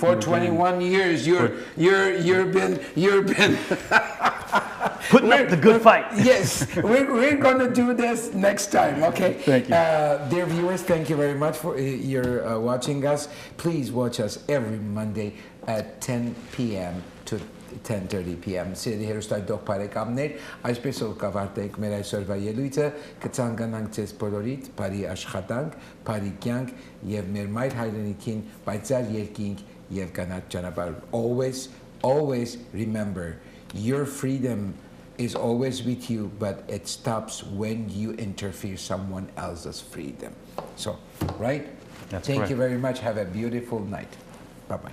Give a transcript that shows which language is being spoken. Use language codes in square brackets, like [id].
[en] For 21 years, you've been putting up the good fight. Yes, we're going to do this next time. Okay. Thank you, dear viewers. Thank you very much for your watching us. Please watch us every Monday at 10 p.m. to 10:30 p.m. [hy] Սիրելի հերոստայդող բարեկամներ, այսպես որ կավարտենք մեր այսօրվա ելույթը, կցանկանանք ձեզ բոլորիդ բարի աշխատանք, բարի կյանք եւ մեր մայր հայրենիքին պայծառ երկինք եւ կանաչ ճանապարհ. [en] Always remember, your freedom is always with you, but it stops when you interfere someone else's freedom. So, right? That's Thank correct. you very much. Have a beautiful night. Bye-bye.